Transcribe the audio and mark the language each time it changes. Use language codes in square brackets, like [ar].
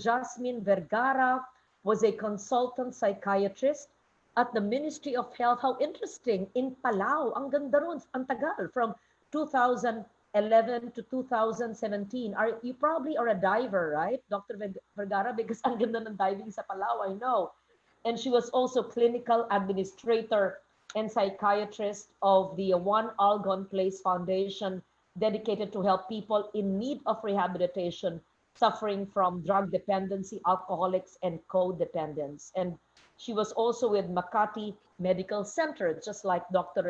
[en] Jasmine Vergara was a consultant psychiatrist at the Ministry of Health. How interesting, in Palau. [tl] Ang ganda ron, ang tagal, [en] from 2011 to 2017. You probably are a diver, right, Dr. Vergara? Because [tl] ang ganda ng diving sa Palau, [en] I know. And she was also clinical administrator and psychiatrist of the One Algon Place Foundation, dedicated to help people in need of rehabilitation suffering from drug dependency, alcoholics, and codependence. And she was also with Makati Medical Center, just like Dr.